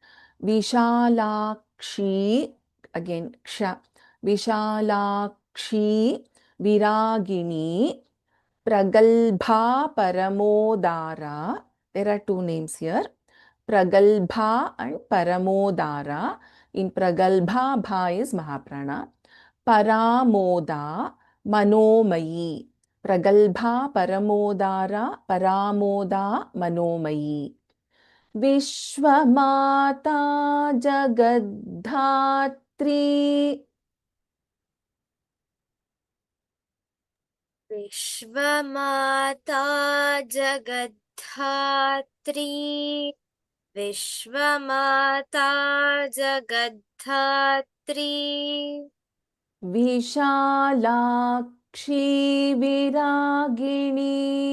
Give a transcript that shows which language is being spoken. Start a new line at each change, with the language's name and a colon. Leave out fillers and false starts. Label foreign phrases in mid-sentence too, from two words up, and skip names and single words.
English: Vishalakshi, again Ksha. Vishalakshi Viragini Pragalbha Paramodara. There are two names here. Pragalbha and Paramodara. In Pragalbha, Bha is Mahaprana. Paramoda Manomayi. Pragalbha Paramodara Paramoda Manomayi. Vishwamata Jagadhatri. विश्वमाता जगद्धात्री विश्वमाता जगद्धात्री Vishalakshi Viragini.